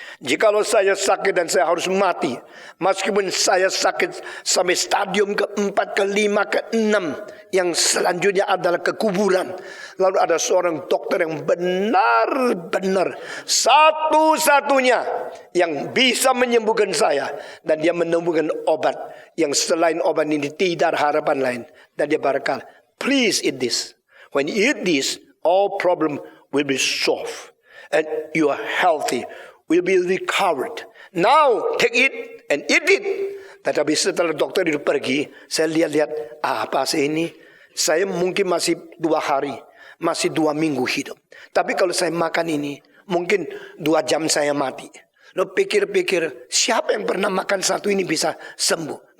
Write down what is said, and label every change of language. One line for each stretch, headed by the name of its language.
Indonesian: Jikalau saya sakit dan saya harus mati, meskipun saya sakit sampai stadium ke-4, ke-5, ke-6, yang selanjutnya adalah kekuburan, lalu ada seorang dokter yang benar-benar satu-satunya yang bisa menyembuhkan saya, dan dia menemukan obat yang selain obat ini tidak ada harapan lain. Dan dia berkata,
English: please eat this. When you eat this, all problem will be solved. And you are healthy, will be recovered. Now, take it and eat it.
Indonesian: Tetapi setelah dokter itu pergi, saya lihat-lihat, apa sih ini? Saya mungkin masih 2 hari, masih 2 minggu hidup. Tapi kalau saya makan ini, mungkin 2 jam saya mati. Lo pikir-pikir, siapa yang pernah makan satu ini bisa sembuh?